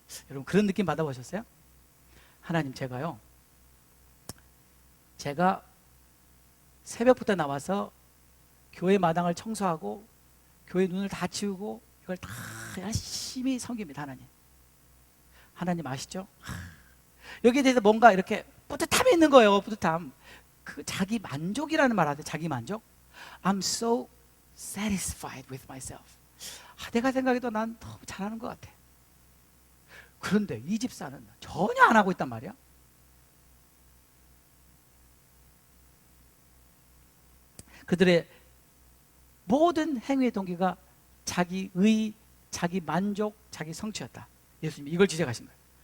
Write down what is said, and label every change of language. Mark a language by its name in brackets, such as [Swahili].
[Korean] 여러분 그런 느낌 받아보셨어요? 하나님, 제가 새벽부터 나와서 교회 마당을 청소하고 교회 눈을 다 치우고 이걸 다 열심히 섬깁니다. 하나님 아시죠? 여기에 대해서 뭔가 이렇게 뿌듯함이 있는 거예요. 뿌듯함. 그 자기 만족이라는 말 하죠. 자기 만족. [English] I'm so satisfied with myself. [Korean] 내가 생각해도 난 너무 잘하는 것 같아. 그런데 이 집사는 전혀 안 하고 있단 말이야. 그들의 모든 행위의 동기가 자기 의, 자기 만족, 자기 성취였다. 예수님이 이걸 지적하신 거예요.